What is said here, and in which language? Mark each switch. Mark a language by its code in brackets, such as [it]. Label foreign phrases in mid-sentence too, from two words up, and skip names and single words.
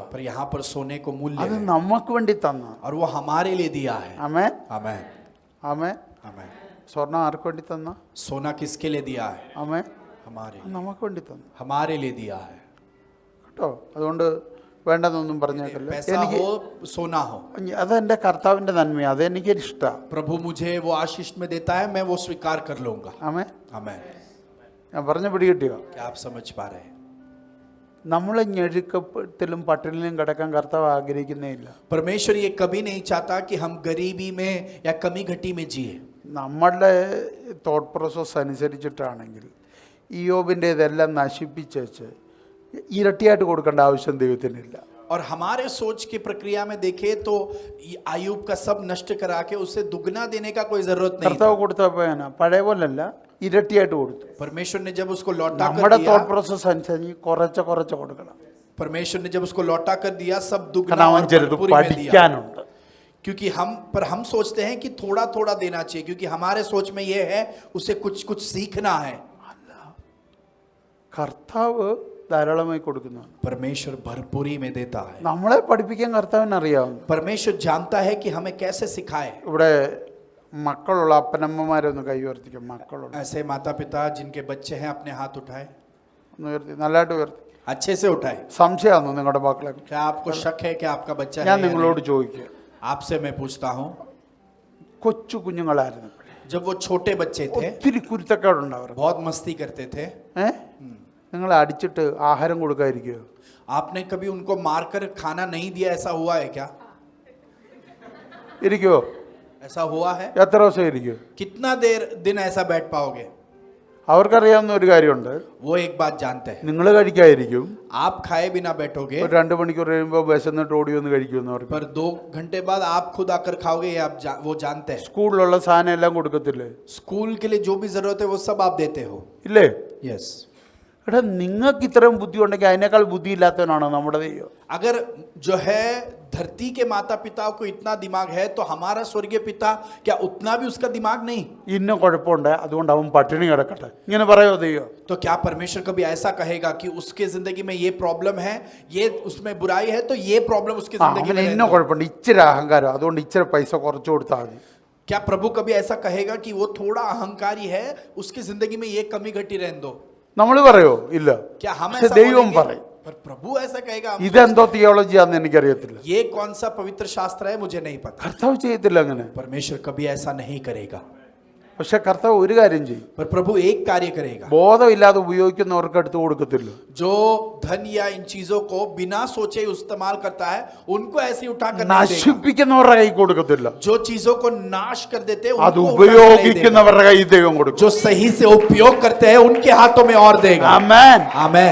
[hi] पर यहाँ पर सोने को मूल्य [ml] അത് [hi] है [ml] നമുക്ക് വേണ്ടി തന്ന. [hi] और वो हमारे लिए दिया है। [ml] അമ്മേ [hi] आमेन [ml] അമ്മേ. [hi] आमेन। [ml] സ്വർണം ആർക്ക് വേണ്ടി തന്ന? [hi] सोना किसके लिए दिया है? [ml] അമ്മേ, [hi] हमारे [ml] നമുക്ക് വേണ്ടി തന്നു [hi] हमारे लिए दिया है। [ml] കേട്ടോ. അതുകൊണ്ട് വേണ്ടെന്നൊന്നും പറഞ്ഞേക്കല്ല. [hi] पैसा [ml] എനിക്ക് [hi] हो, सोना हो, [ml] അതെൻ്റെ കർത്താവിൻ്റെ നന്മയാണ്, അതെനിക്കൊരു ഇഷ്ടമാണ്. [hi] प्रभु मुझे वो आशीष में देता है, मैं वो स्वीकार कर लूंगा। [ml] അമ്മേ, [hi] आमेन। [ml] ഞാൻ പറഞ്ഞ പിടി കിട്ടിയോ? [hi] क्या आप समझ पा रहे हैं? [ml] നമ്മളെ ഞെരുക്കത്തിലും പട്ടിണിയിലും കിടക്കാൻ കർത്താവ് ആഗ്രഹിക്കുന്നേ ഇല്ല. [hi] परमेश्वर ये कभी नहीं चाहता कि हम गरीबी में या कमी घटी में जिए। [ml] നമ്മളുടെ [en] thought process [ml] അനുസരിച്ചിട്ടാണെങ്കിൽ ഇയ്യോബിൻ്റെ ഇതെല്ലാം നശിപ്പിച്ചേച്ച് ഇരട്ടിയായിട്ട് കൊടുക്കേണ്ട ആവശ്യം ദൈവത്തിനില്ല. [hi] और हमारे सोच की प्रक्रिया में देखे तो आयुब का सब नष्ट करा के उसे दुगना देने का कोई जरूरत नहीं [ml] കർത്താവ് [hi] था। [ml] കൊടുത്തപ്പോൾ പഴയ പോലല്ല, ഇരട്ടിയായിട്ട് കൊടുത്തു. [hi] परमेश्वर ने जब उसको लौटा कर [ml] നമ്മുടെ [hi] दिया, [en] thought process [ml] അനുസരിച്ച് കുറച്ച് കുറച്ച് കൊടുക്കണം. [hi] परमेश्वर ने जब उसको लौटा कर दिया, सब दुगना [ml] കാരണം അവൻ [hi] और [ml] ചെറുത് [hi] भरपूरी में दिया। [ml] പഠിക്കാനുണ്ട്. [hi] क्योंकि हम सोचते हैं कि थोड़ा थोड़ा देना चाहिए, क्योंकि हमारे सोच में ये है उसे कुछ कुछ सीखना है। [ml] കർത്താവ് ധാരാളമായി കൊടുക്കുന്നു. [hi] परमेश्वर भरपूरी में देता है। [ml] നമ്മളെ പഠിപ്പിക്കാൻ കർത്താവിന് അറിയാവുന്നു. [hi] परमेश्वर जानता है कि हमें कैसे सिखाए। [ml] ഇവിടെ മക്കളുള്ള അപ്പനമ്മമാരൊന്ന് കൈ ഉയർത്തിക്കും. മക്കളുള്ള [hi] ऐसे माता पिता जिनके बच्चे हैं अपने हाथ उठाए, [ml] ഒന്ന് ഉയർത്തി, നല്ലതായിട്ട് ഉയർത്തി. [hi] अच्छे से उठाए. [ml] സംശയമാണോ നിങ്ങളുടെ മക്കളെ? [hi] क्या आपको शक है कि आपका बच्चा [ml] ഞാൻ [hi] है या [ml] നിങ്ങളോട് [hi] नहीं? [ml] ചോദിക്കുക, [hi] आपसे मैं पूछता हूँ, [ml] കൊച്ചു കുഞ്ഞുങ്ങളായിരുന്നു [hi] जब वो छोटे बच्चे थे, [ml] ഒത്തിരി കുരുത്തക്കേടുണ്ടാവും. [hi] बहुत मस्ती करते थे, [ml] നിങ്ങൾ അടിച്ചിട്ട് ആഹാരം കൊടുക്കാതിരിക്കുമോ? [hi] आपने कभी उनको मारकर खाना नहीं दिया, ऐसा हुआ है क्या? [ml] ഇരിക്കുമോ? [hi] ऐसा हुआ है? [ml] എത്ര ദിവസം ഇരിക്കുമോ? [hi] कितना दिन ऐसा बैठ पाओगे? [ml] അവർക്കറിയാവുന്ന ഒരു കാര്യമുണ്ട്, [hi] वो एक बात जानते हैं, [ml] നിങ്ങൾ കഴിക്കാതിരിക്കും, [hi] आप खाए बिना बैठोगे, [ml] ഒരു 2 മണിക്കൂർ കഴിയുമ്പോൾ വിശന്നിട്ട് ഓടി വന്ന് കഴിക്കുമെന്ന് പറയും. [hi] पर 2 घंटे बाद आप खुद आकर खाओगे, ये आप वो जानते हैं. [ml] സ്കൂളിലുള്ള സാധനം എല്ലാം കൊടുക്കത്തില്ലേ? [hi] स्कूल के लिए जो भी जरूरत है वो सब आप देते हो. [ml] ഇല്ലേ? [hi] यस. [ml] എടാ, നിങ്ങൾക്ക് ഇത്രയും ബുദ്ധി ഉണ്ടെങ്കിൽ അതിനേക്കാൾ ബുദ്ധി ഇല്ലാത്തവനാണോ നമ്മുടെ ദൈവം? [hi] अगर जो है धरती के माता पिता को इतना दिमाग है, तो हमारा स्वर्गीय पिता क्या उतना भी उसका दिमाग नहीं? [ml] ഇന്ന കുഴപ്പമുണ്ട്, അതുകൊണ്ട് അവൻ പട്ടിണി കിടക്കട്ടെ, ഇങ്ങനെ പറയോ ദൈവം? [hi] तो क्या परमेश्वर कभी ऐसा कहेगा कि उसके जिंदगी में ये प्रॉब्लम है, ये उसमें बुराई है, तो ये प्रॉब्लम उसकी जिंदगी [ml] അവന് [hi] में [ml] ഇന്ന [hi] रहने दो? [ml] കുഴപ്പമുണ്ട്, ഇച്ചിരി അഹങ്കാരം, അതുകൊണ്ട് ഇച്ചിരി പൈസ കുറച്ചു കൊടുത്താൽ മതി. [hi] क्या प्रभु कभी ऐसा कहेगा कि वो थोड़ा अहंकारी है, उसकी जिंदगी में ये कमी घटी रहने दो? [ml] നമ്മൾ പറയോ? ഇല്ല. [hi] क्या हम [ml] പക്ഷെ [hi] ऐसा [ml] ദൈവം [hi] बोलेंगे? [ml] പറയും. [hi] पर प्रभु ऐसा कहेगा? हम [ml] ഇതെന്തോ തിയോളജിയാന്ന് എനിക്കറിയത്തില്ല. [hi] ये कौन सा पवित्र शास्त्र है, मुझे नहीं पता. [ml] കർത്താവ് ചെയ്യത്തില്ല അങ്ങനെ. [hi] परमेश्वर कभी ऐसा नहीं करेगा. [ml] പക്ഷെ കർത്താവ് ഒരു കാര്യം ചെയ്യും, [hi] पर प्रभु एक कार्य करेगा. [ml] ബോധമില്ലാതെ ഉപയോഗിക്കുന്നവർക്ക് എടുത്തു കൊടുക്കത്തില്ല. [hi] जो धन या इन चीजों को बिना सोचे इस्तेमाल करता है, उनको ऐसे उठा कर नहीं देगा. [ml] നശിപ്പിക്കുന്നവരുടെ കൈ കൊടുക്കത്തില്ല. [hi] जो चीजों को नाश कर देते हैं, [ml] അത് [hi] उनको उठा कर नहीं देगा. [ml] ഉപയോഗിക്കുന്നവരുടെ കൈ ദൈവം കൊടുക്കും. [hi] जो सही से उपयोग करते हैं, उनके हाथों में और देगा. [ml] ആമേൻ, [hi] आमेन,